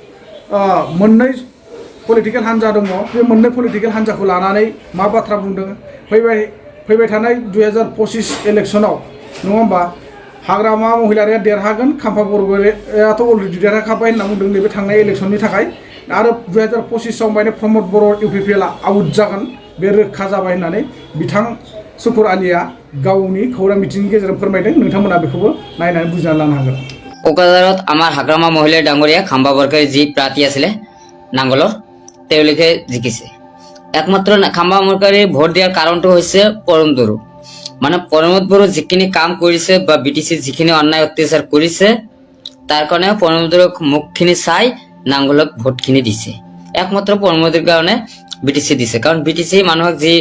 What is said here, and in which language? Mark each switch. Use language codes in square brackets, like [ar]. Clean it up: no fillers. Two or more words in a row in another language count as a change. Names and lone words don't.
[brx] मोननै पलिटिकेल हान्जा दङ बे मोननै पलिटिकेल हान्जाखौ लानानै मा बाथ्रा बुंदों फैबाय थानाय 2025 इलेक्सनाव नङा होमबा हाग्रामा महिलारिया देरहागोन खाम्फा बरग'याथ' अलरेडि देरहाखाबाय होनना बुंदों नैबे थांनाय इलेक्सननि थाखाय आरो 2025आव माने प्रमद बर' इउपिपिएलआ आउट जागोन बे रोखा जाबाय होननानै बिथां सुकुर आलीया गावनि खौरां मिथिंनि गेजेरजों फोरमायदों नोंथांमोना बेखौबो नायनानै बुजिना लानो हागोन [as] কোকৰাঝাৰত আমাৰ হাগ্ৰামা মহিলা ডাঙৰীয়া খাম্বা বৰকাৰী যি প্ৰাৰ্থী আছিলে নাংগলৰ তেওঁলোকে জিকিছে একমাত্ৰ খাম্বা বৰকাৰীৰ ভোট দিয়াৰ কাৰণটো হৈছে পৰম দৰু মানে পৰমত বড়ো যিখিনি কাম কৰিছে বা বিটিসি যিখিনি অন্যায় অত্যাচাৰ কৰিছে তাৰ কাৰণে পৰমদৰ মুখখিনি চাই নাংগলক ভোটখিনি দিছে একমাত্ৰ পৰমদৰ কাৰণে বিটিসি দিছে কাৰণ বিটিসি মানুহক